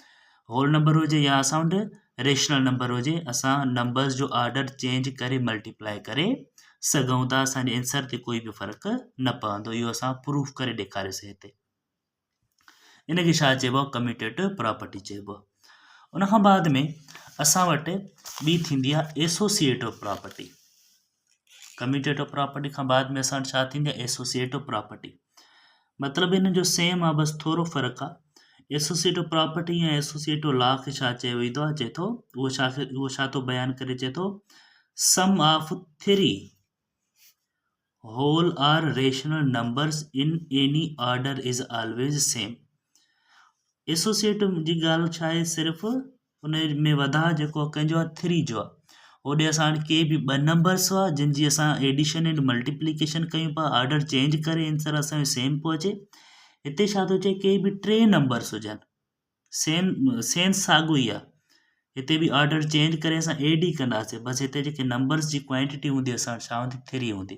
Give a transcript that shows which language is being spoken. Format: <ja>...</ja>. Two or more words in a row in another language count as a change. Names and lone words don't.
<en>whole number</en> <sd>हुजे या असां वटि</sd> <en>rational number</en> <sd>हुजे, असां नंबर्स जो</sd> <en>order change</en> <sd>करे मल्टीप्लाई करे सघूं था, असांजे आंसर ते कोई बि फ़र्क़ु न पवंदो। इहो असां प्रूफ करे ॾेखारेसीं हिते। इनखे छा चइबो आहे,</sd> <en>commutative property</en> <sd>चइबो आहे। उनखां बाद में असां वटि ॿी थींदी आहे</sd> <en>associative property. commutative property</en> <sd>खां बाद में असां वटि छा थींदी आहे,</sd> <en>associative property.</en> <sd>मतिलबु इन जो सेम आहे, बसि थोरो फ़र्क़ु आहे।</sd> <en>associative property</en> <sd>या</sd> <en>associative law</en> <sd>खे छा चयो वेंदो आहे, चए थो उहो छा थो बयानु करे, चए थो</sd> <en>sum of 3 whole or rational numbers in any order is always same.</en> <sd>एसोसिएटिव जी ॻाल्हि छा आहे, सिर्फ़ु उन में वधा जेको कंहिंजो आहे 3 जो आहे, होॾे असां वटि के बि 2 नंबर्स हुआ जिन जी असां</sd> <en>addition and multiplication</en> <sd>कयूं पिया,</sd> <en>order change</en> <sd>करे आंसर असांजो सेम पियो अचे। हिते छा थो चए, के बि 3 नंबर्स हुजनि, सेंस साॻियो ई आहे, हिते बि</sd> <en>order change</en> <sd>करे असां एड ई कंदासीं, बसि हिते जेके नंबर्स जी क्वांटिटी हूंदी असां वटि छा हूंदी, 3 हूंदी।</sd>